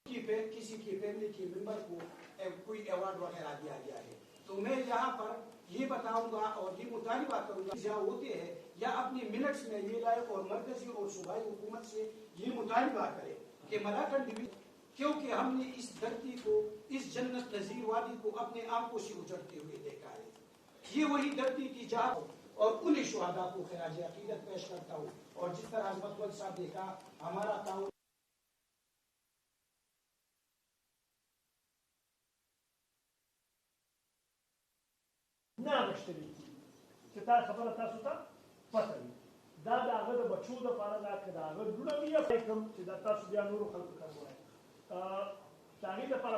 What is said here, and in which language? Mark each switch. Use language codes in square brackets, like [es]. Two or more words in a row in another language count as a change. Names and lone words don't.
[ur] کسی کی فیملی کے ممبر کو کوئی ایوارڈ وغیرہ دیا گیا ہے، تو میں یہاں پر یہ بتاؤں گا اور یہ مطالبہ کروں گا جہاں ہوتے ہیں یا اپنے منٹس میں یہ لائے اور مرکزی اور صوبائی حکومت سے یہ مطالبہ کرے کہ ملاکن ڈویژن، کیونکہ ہم نے اس دھرتی کو، اس جنت نظیر وادی کو اپنے آنکھوں سے اجڑتے ہوئے دیکھا ہے. یہ وہی دھرتی کی جہاں اور انہی شہدا کو خراج عقیدت پیش کرتا ہوں. اور جس طرح عظمت صاحب نے کہا، ہمارا طاعون [ps] نه غشتلی چې تا خبره تاسو ته پته وي دا د هغه د بچو دپاره دا که د هغه لوڼه وي یا کوم چې دا تاسو بیا نورو خلکو ته ووایئ د هغې دپاره